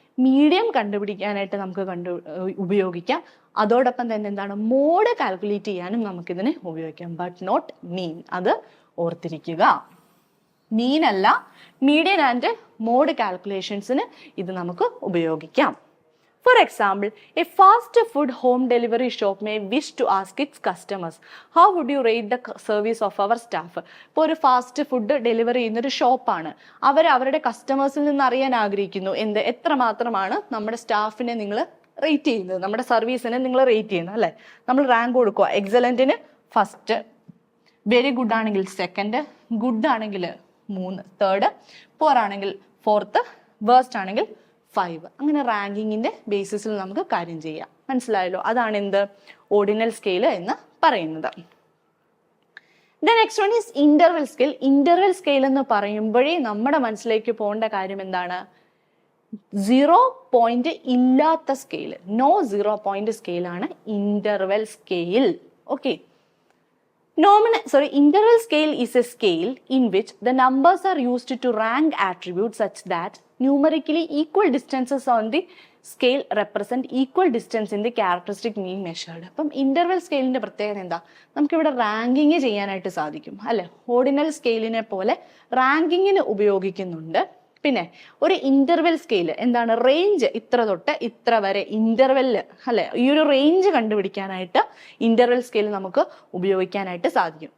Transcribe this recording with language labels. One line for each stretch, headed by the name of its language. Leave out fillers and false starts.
Malayalam: Medium കണ്ടുപിടിക്കാനായിട്ട് നമുക്ക് ഉപയോഗിക്കാം. അതോടൊപ്പം തന്നെ എന്താണ് മോഡ് കാൽക്കുലേറ്റ് ചെയ്യാനും നമുക്കിതിനെ ഉപയോഗിക്കാം.
English: But not mean.
Malayalam: അത് ഓർത്തിരിക്കുക. മീൻ അല്ല, മീഡിയൻ ആൻഡ് മോഡ് കാൽക്കുലേഷൻസിന് ഇത് നമുക്ക് ഉപയോഗിക്കാം.
English: For example, a fast food home delivery shop may wish to ask its customers, how would you rate the service of our staff?
Malayalam: ഇപ്പോൾ ഒരു ഫാസ്റ്റ് ഫുഡ് ഡെലിവറി ചെയ്യുന്ന ഒരു ഷോപ്പാണ്. അവരുടെ കസ്റ്റമേഴ്സിൽ നിന്ന് അറിയാൻ ആഗ്രഹിക്കുന്നു എത്രമാത്രമാണ് നമ്മുടെ സ്റ്റാഫിനെ നിങ്ങൾ റേറ്റ് ചെയ്യുന്നത്, നമ്മുടെ സർവീസിനെ നിങ്ങൾ റേറ്റ് ചെയ്യുന്നത്, അല്ലേ? നമ്മൾ റാങ്ക് കൊടുക്കുക. എക്സലന്റിന് ഫസ്റ്റ്, വെരി ഗുഡ് ആണെങ്കിൽ സെക്കൻഡ്, ഗുഡ് ആണെങ്കിൽ 3, തേർഡ്, പുവർ ആണെങ്കിൽ 4th, വേഴ്സ്റ്റ് ആണെങ്കിൽ 5. അങ്ങനെ റാങ്കിങ്ങിന്റെ ബേസിസിൽ നമുക്ക് കാര്യം ചെയ്യാം. മനസ്സിലായല്ലോ? അതാണ് എന്ത് ഓർഡിനൽ സ്കെയിൽ എന്ന് പറയുന്നത്.
English: Next one is interval scale.
Malayalam: Interval scale എന്ന് പറയുമ്പോഴേ നമ്മുടെ മനസ്സിലേക്ക് പോകേണ്ട കാര്യം എന്താണ്? 0 പോയിന്റ് ഇല്ലാത്ത scale, no 0 point സ്കെയിലാണ് interval scale. Okay.
English: Interval scale is a scale in which the numbers are used to rank attributes such that numerically equal distances on the scale represent equal distance in the characteristic mean measured.
Malayalam: അപ്പം interval സ്കെയിലിന്റെ പ്രത്യേകത എന്താ? നമുക്കിവിടെ ranking ചെയ്യാനായിട്ട് സാധിക്കും, അല്ലെ? Ordinal സ്കെയിലിനെ പോലെ റാങ്കിങ്ങിന് ഉപയോഗിക്കുന്നുണ്ട്. പിന്നെ ഒരു ഇന്റർവെൽ സ്കെയിൽ എന്താണ്? റേഞ്ച് ഇത്ര തൊട്ട് ഇത്ര വരെ ഇന്റർവെല്ല്, അല്ലെ? ഈ ഒരു റേഞ്ച് കണ്ടുപിടിക്കാനായിട്ട് ഇന്റർവെൽ സ്കെയിൽ നമുക്ക് ഉപയോഗിക്കാനായിട്ട് സാധിക്കും.